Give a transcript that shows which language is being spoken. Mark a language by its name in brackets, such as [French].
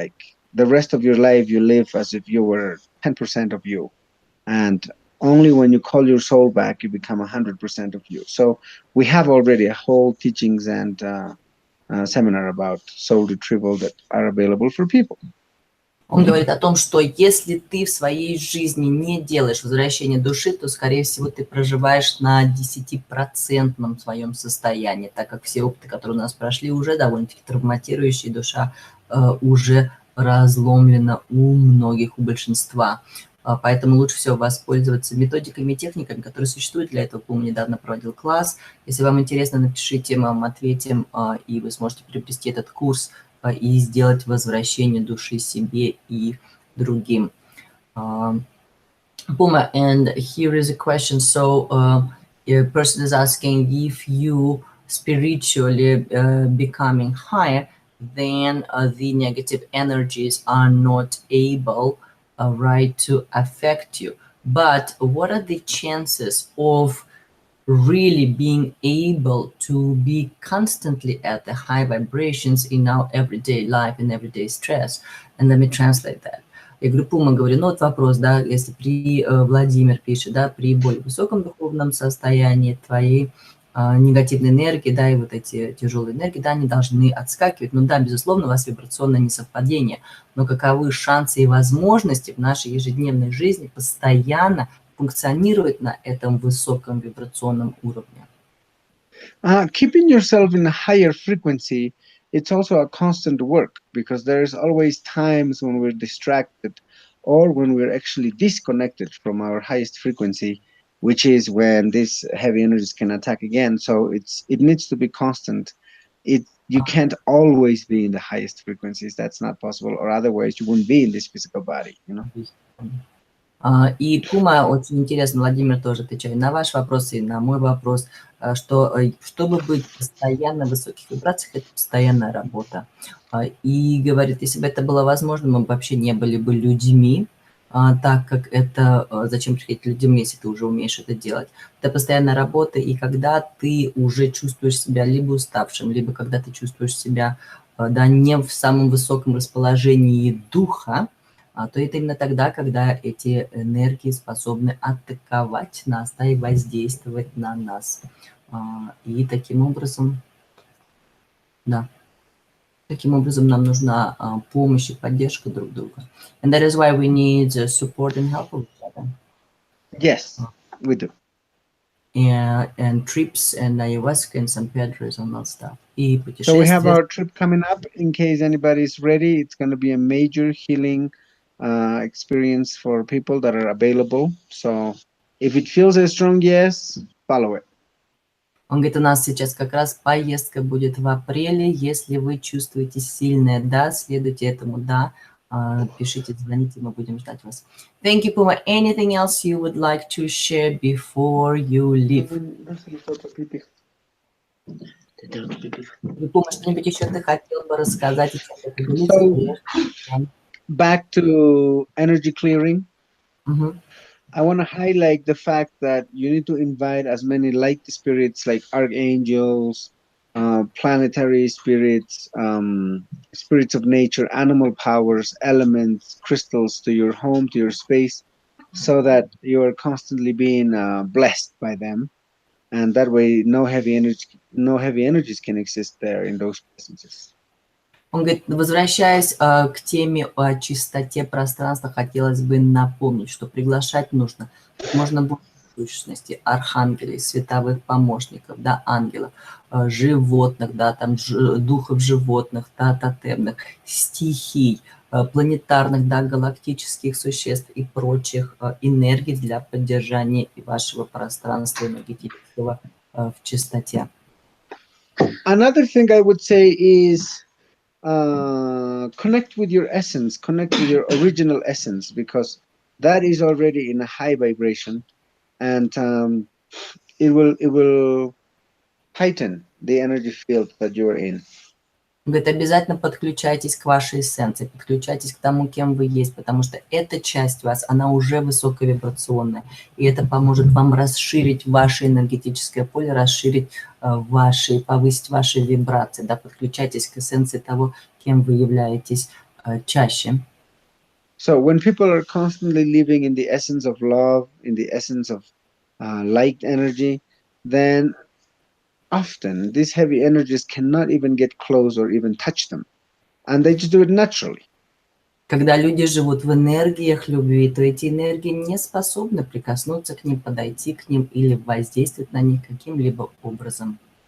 [English] Like the rest of your life, you live as if you were 10% of you. And only when you call your soul back, you become 100% of you. So we have already a whole teachings and seminar about soul retrieval that are available for people. [Russian] Он говорит о том, что если ты в своей жизни не делаешь возвращение души, то, скорее всего, ты проживаешь на 10% своем состоянии, так как все опыты, которые у нас прошли, уже довольно-таки травматирующие, душа уже разломлена у многих, у большинства. Поэтому лучше всего воспользоваться методиками и техниками, которые существуют для этого. Пума недавно проводил класс. Если вам интересно, напишите, мы вам ответим, и вы сможете приобрести этот курс и сделать возвращение души себе и другим. [English] Puma, and here is a question. So a person is asking if you spiritually becoming higher, then the negative energies are not able right to affect you. But what are the chances of really being able to be constantly at the high vibrations in our everyday life and everyday stress? And let me translate that. [Russian] Я говорю, Пума, говорю, ну вот вопрос, да, если Владимир пишет, да, при более высоком духовном состоянии твоей негативной энергии, да, и вот эти тяжелые энергии, да, они должны отскакивать. Ну да, безусловно, у вас вибрационное несовпадение, но каковы шансы и возможности в нашей ежедневной жизни постоянно функционировать на этом высоком вибрационном уровне? [English] Keeping yourself in a higher frequency, it's also a constant work, because there's always times when we're distracted or when we're actually disconnected from our highest frequency, which is when these heavy energies can attack again. So it needs to be constant. You can't always be in the highest frequencies. That's not possible, or otherwise you wouldn't be in this physical body, you know. [Russian] И Пума, очень интересно, Владимир тоже отвечает на ваш вопрос и на мой вопрос, что чтобы быть постоянно в высоких вибрациях, это постоянная работа. И говорит, если бы это было возможно, мы бы вообще не были бы людьми, так как это, зачем приходить к людям, если ты уже умеешь это делать. Это постоянная работа, и когда ты уже чувствуешь себя либо уставшим, либо когда ты чувствуешь себя, да, не в самом высоком расположении духа, то это именно тогда, когда эти энергии способны атаковать нас, да, и воздействовать на нас. И таким образом, да, таким образом нам нужна помощь и поддержка друг друга. [English] And that is why we need support and help of each other. Yes, we do. and trips and ayahuasca and San Pedro's and all stuff. [Russian] И [English] So we have [Russian] путешествия. [English] our trip coming up. In case anybody's ready, it's going to be a major healing experience for people that are available. So if it feels a strong yes, follow it. [Russian] Он говорит, у нас сейчас как раз поездка будет в апреле. Если вы чувствуете сильное «да», следуйте этому «да». Пишите, звоните, мы будем ждать вас. [English] Thank you, Puma. Anything else you would like to share before you leave? [Russian] Puma, что-нибудь еще ты хотел бы рассказать и чем-то поделиться? [English] So, back to energy clearing. I want to highlight the fact that you need to invite as many light spirits like archangels, planetary spirits, spirits of nature, animal powers, elements, crystals to your home, to your space, so that you are constantly being blessed by them, and that way no heavy energies can exist there in those presences. [Russian] Он говорит, возвращаясь к теме о чистоте пространства, хотелось бы напомнить, что приглашать нужно как можно больше сущностей, архангелей, световых помощников, да, ангелов, животных, да, там духов животных, да, тотемных, стихий, планетарных, да, галактических существ и прочих энергий для поддержания вашего пространства энергетического в чистоте. [English] Another thing I would say is connect with your essence, connect with your original essence, because that is already in a high vibration, and it will heighten the energy field that you are in. [Russian] Говорит, обязательно подключайтесь к вашей эссенции, подключайтесь к тому, кем вы есть, потому что эта часть вас, она уже высоковибрационная, и это поможет вам расширить ваше энергетическое поле, расширить ваши, повысить ваши вибрации, да, подключайтесь к эссенции того, кем вы являетесь чаще. [English] So when people are constantly living in the essence of love, in the essence of light energy, then often these heavy energies cannot even get close or even touch them, and they just do it naturally. [Russian] Когда люди живут в энергиях любви, то эти энергии не способны прикоснуться к ним, подойти к ним или воздействовать на них каким-либо образом.